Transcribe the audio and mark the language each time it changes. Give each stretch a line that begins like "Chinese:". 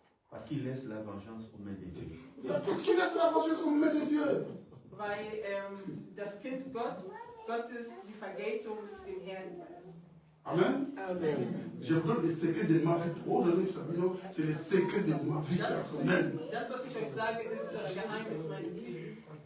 French: Parce qu'il laisse la vengeance aux mains de Dieu. Parce qu'il laisse la vengeance aux mains de Dieu.
German: Weil das Kind Gottes die Vergeltung dem Herrn überlässt. Amen. Amen.
French: Je vous donne les secrets de ma vie. Oh, c'est les secrets de ma vie personnelle.
German: Das, was ich euch sage, ist das Geheimnis meines Lebens.